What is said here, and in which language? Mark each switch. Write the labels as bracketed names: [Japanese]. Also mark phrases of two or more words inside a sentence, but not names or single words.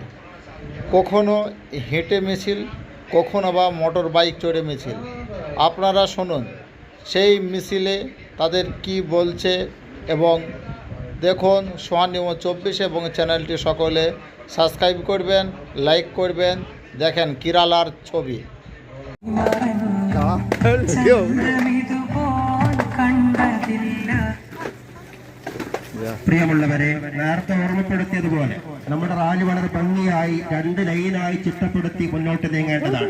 [Bangla] কখনো হেঁটে মিছিল, কখনো বা মোটর বাইক চড়ে মিছিল। আপনারা শুনুন সেই মিছিলে তাদের কি বলছে এবং দেখুন সোহান নিউজ 24 এবং চ্যানেলটি সকলে সাবস্ক্রাইব করবেন, লাইক করবেন। দেখেন কেরালার ছবি। [Malayalam] പ്രിയമുള്ളവരെ, നേരത്തെ ഓർമ്മപ്പെടുത്തിയതുപോലെ നമ്മുടെ റാലി വളരെ ഭംഗിയായി 2 ലൈനായി ചിട്ടപ്പെടുത്തി മുന്നോട്ട് നീങ്ങേണ്ടതാണ്.